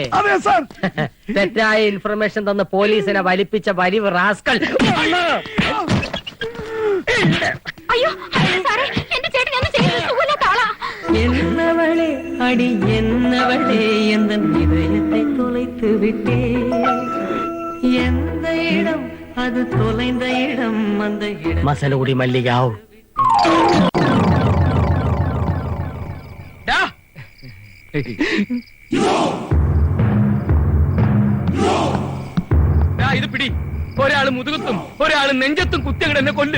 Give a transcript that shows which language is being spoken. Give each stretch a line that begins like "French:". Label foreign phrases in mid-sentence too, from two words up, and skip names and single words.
Malayalam: അതെ സാർ. തെറ്റായ ഇൻഫർമേഷൻ തന്ന് പോലീസിനെ വലിപ്പിച്ച വലിവ് റാസ്കൽ. അയ്യോ സാറേ, എന്റെ ചേട്ടൻ ഒന്നും ചെയ്യുന്നത് സുഖമില്ലാത്ത ആളാ.
Tamil: என்னவளே அடி என்னவளே என் இதயத்தை தொலைத்து விட்டே எந்த இடம் அது தொலைந்த இடம் அந்த இடம் മസനഗുടി മല്ലികാവ്.
Malayalam: ഇത് പിടി. ഒരാള് മുതുകത്തും ഒരാള് നെഞ്ചത്തും കുത്തിയങ്ങടെ എന്നെ കൊല്ല്.